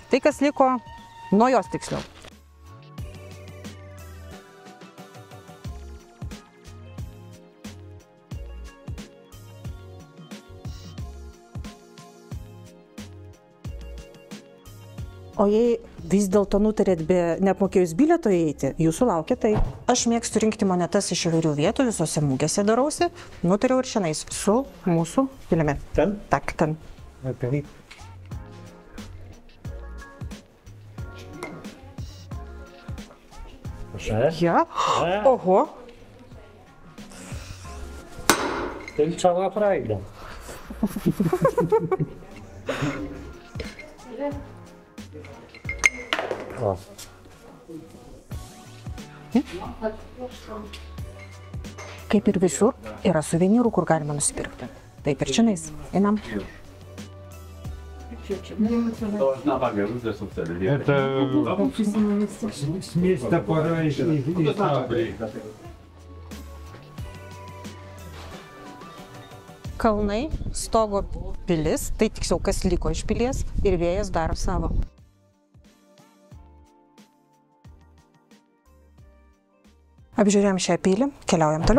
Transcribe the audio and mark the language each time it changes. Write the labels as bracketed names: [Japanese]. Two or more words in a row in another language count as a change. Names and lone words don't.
[Lithuanian] Tai, kas liko nuo jos tiksliau. O jei vis dėlto nutarėt neapmokėjus bilieto įeiti, jūsų laukia tai. Aš mėgstu rinkti monetas iš įvairių vietų, visose mūgėse darausi. Nutariau ir šiandien su mūsų pilimi. Ten? [Polish] Tak, ten. [Lithuanian] Okay. Ja. Oho. [Polish] Tym cała frajda. O. [Lithuanian] Kaip ir visur, yra suvenyrų, kur galima nusipirkti. Taip ir čionais. Einam. [Polish] Na wagę, różne są wtedy, nie? [Russian] Это с места пора и [Lithuanian] Kalnai, stogo pilis, tai tiksliau kas liko iš pilies ir vėjas daro savo. Apžiūrėjom šią pilį, keliaujam toliau.